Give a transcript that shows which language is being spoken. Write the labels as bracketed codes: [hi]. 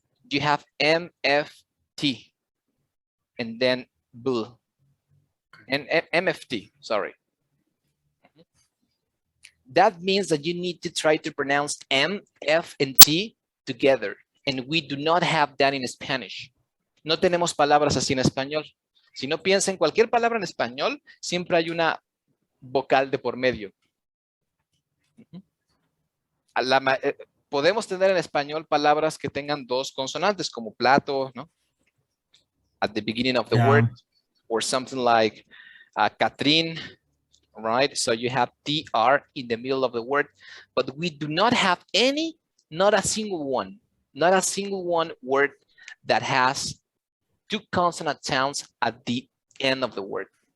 [en] You have MFT and then bull and MFT, sorry. That means that you need to try to pronounce M, F, and T together. And we do not have that in Spanish. [es] No tenemos palabras así en español. Si no piensa en cualquier palabra en español, siempre hay una vocal de por medio. Podemos tener en español palabras que tengan 2 consonantes, como plato, ¿no? [en] At the beginning of the word, or something like Catherine, right? So you have TR in the middle of the word, but we do not have any, not a single one word that has 2 consonant sounds at the end of the word.